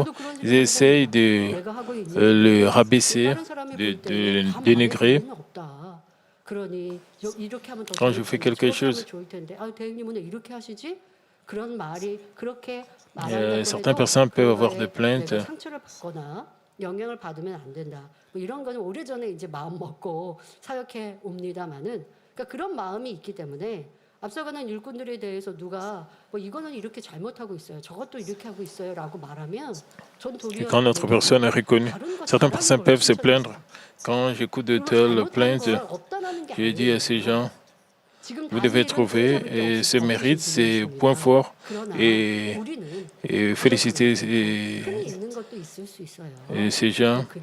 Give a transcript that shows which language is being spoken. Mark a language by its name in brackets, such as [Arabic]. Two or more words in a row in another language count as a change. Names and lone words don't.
[French] Ils essayent de le rabaisser, de dénigrer. Quand je fais quelque chose, certaines personnes peuvent avoir des plaintes. [Korean] 영향을 받으면 안 된다. 뭐 이런 거는 오래전에 이제 마음 먹고 사역해 옵니다만은 그러니까 그런 마음이 있기 때문에 앞서가는 일꾼들에 대해서 누가 뭐 이거는 이렇게 잘못하고 있어요. 저것도 이렇게 하고 있어요라고 말하면 전 도리어 [French] quand notre personne est reconnue, certaines personnes peuvent se plaindre. Quand j'écoute de telles plaintes, je dis à ces gens, vous devez trouver ce mérite, ces points forts et féliciter ces gens.